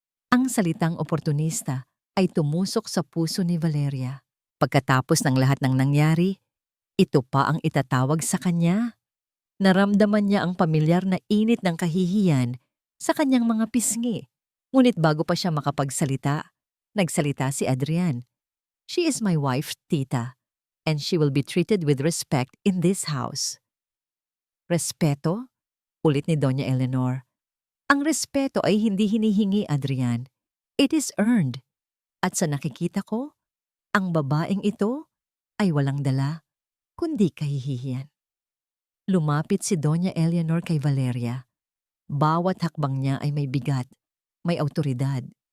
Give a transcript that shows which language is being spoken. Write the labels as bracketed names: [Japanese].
[Filipino] Ang salitang oportunista ay tumusok sa puso ni Valeria. Pagkatapos ng lahat ng nangyari, ito pa ang itatawag sa kanya. Naramdaman niya ang pamilyar na init ng kahihiyan sa kanyang mga pisngi. Ngunit bago pa siya makapagsalita, nagsalita si Adrian. [English] She is my wife, tita, and she will be treated with respect in this house. [Filipino] Respeto? Ulit ni Doña Eleanor. Ang respeto ay hindi hinihingi, Adrian. [English] It is earned. [Filipino] At sa nakikita ko, ang babaeng ito ay walang dala, kundi kahihiyan. Lumapit si Doña Eleanor kay Valeria. Bawat hakbang niya ay may bigat, may awtoridad.